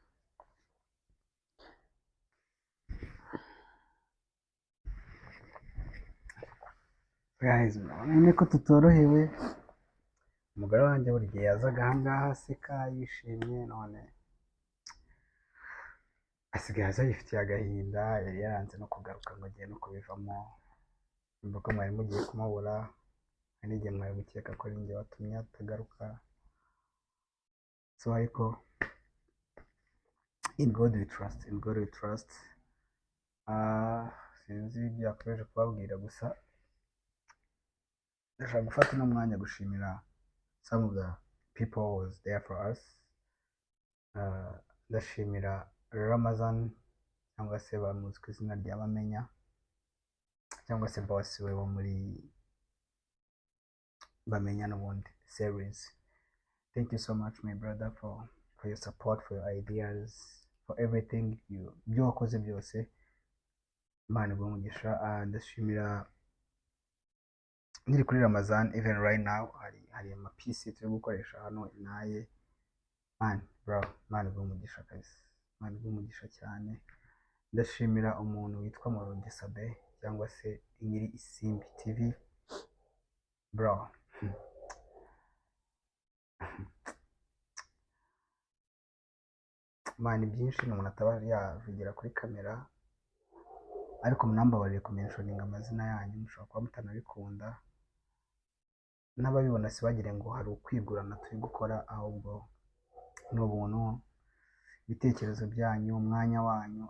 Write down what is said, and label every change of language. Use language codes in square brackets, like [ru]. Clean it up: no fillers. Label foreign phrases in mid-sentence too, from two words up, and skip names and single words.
[rw] guys urabona ko tutorohewe umugore wanjye buri gihe yazaga ahangaha aseka yishimye none asigaye aza yifitiye agahinda yari yaranze no kugaruka ngo agiye no kubivamo numva ko mwari mugiye kumubura hari n'igihe mwari gukeka ko ari njye watumye atagaruka so ariko [en] in God we trust [rw] sinzi ibyo yakomeje kubabwira gusa ndashaka gufata uno mwanya gushimira [en] some of the people who was there for us [rw] ndashimira Ramazan cyangwa se bamuzi ku izina rya Bamenya cyangwa se boss we wo muri Bamenya n'ubundi series. [en] Thank you so much my brother for your support, for your ideas, for everything [rw] ibyo wakoze byose Imana ibahe umugisha ndashimira nkiri kuri Ramazan [en] even right now [rw] hari amapisi turi gukoresha hano inaye [en] man bro man [rw] bw'umugisha kabisa man bw'umugisha cyane. Ndashimira umuntu witwa Moronge Sabe cyangwa se nyiri Isimbi TV bro. Man byinshi umuntu ataba yavugira kuri kamera, ariko munambabarire kumentioninga amazina yanyu, mushobora kuba mutanabikunda, n'ababibona sibagire ngo hari ukwigurana turi gukora, ahubwo ni ubuntu, ibitekerezo byanyu, umwanya wanyu.